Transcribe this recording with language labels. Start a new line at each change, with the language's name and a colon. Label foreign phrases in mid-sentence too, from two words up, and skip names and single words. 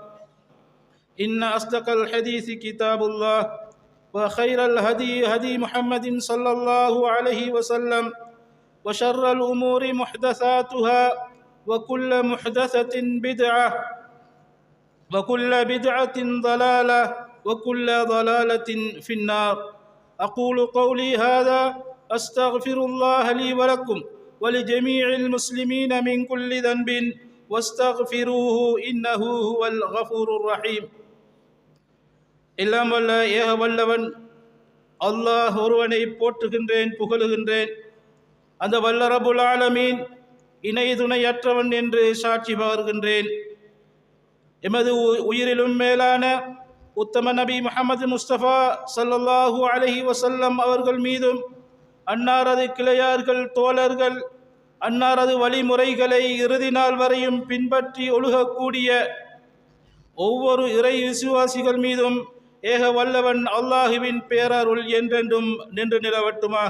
Arabic: إن أصدق الحديث كتاب الله وخير الهدي هدي محمد صلى الله عليه وسلم وشر الأمور محدثاتها وكل محدثة بدعة وكل بدعة ضلالة وكل ضلالة في النار. أقول قولي هذا أستغفر الله لي ولكم ولجميع المسلمين من كل ذنب واستغفروه إنه هو الغفور الرحيم.
Tamil: எல்லாம் வல்ல ஏக வல்லவன் அல்லாஹ் ஒருவனை போற்றுகின்றேன், புகழுகின்றேன். அந்த வல்ல
Arabic: رب العالمين
Tamil: இணை துணையற்றவன் என்று சாட்சி பகர்கின்றேன். எமது உயிரிலும் மேலான உத்தம நபி முஹம்மது முஸ்தபா
Arabic: صلى الله عليه وسلم
Tamil: அவர்கள் மீதும், அன்னாரது கிளையார்கள், தோழர்கள், அன்னாரது வழிமுறைகளை இறுதி நாள் வரையும் பின்பற்றி ஒழுகக்கூடிய ஒவ்வொரு இறை விசுவாசிகள் மீதும் ஏக வல்லவன் அல்லாஹுவின் பேரருள் என்றென்றும் நின்று நிலவட்டுமாக.